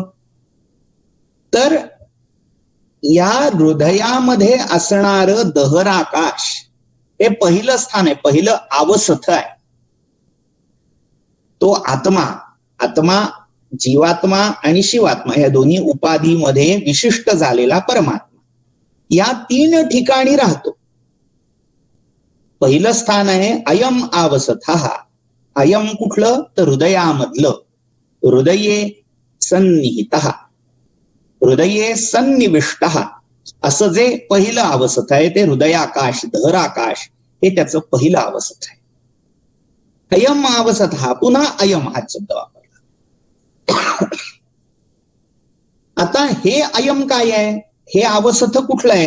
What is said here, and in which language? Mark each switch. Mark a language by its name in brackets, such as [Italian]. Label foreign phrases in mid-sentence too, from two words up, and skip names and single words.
[Marathi] तर या हृदयामध्ये असणार दहराकाश हे पहिलं स्थान आहे, पहिलं आवसथ आहे. तो आत्मा आत्मा, जीवात्मा आणि शिवात्मा या दोन्ही उपाधीमध्ये विशिष्ट झालेला परमात्मा या 3 ठिकाणी राहतो. पहिलं स्थान आहे [Sanskrit] अयम आवसथः. [Marathi] अयम कुठलं? तर हृदयामधलं. [Sanskrit] हृदये सन्निहितः, हृदये सन्निविष्टः [Marathi] असं जे पहिलं अवस्था आहे ते हृदयाकाश, धराकाश हे त्याचं पहिलं अवस्था आहे. अयम अवस्था, पुन्हा अयम हा शब्द वापरला. आता हे अयम काय आहे? हे अवस्थ कुठलं आहे?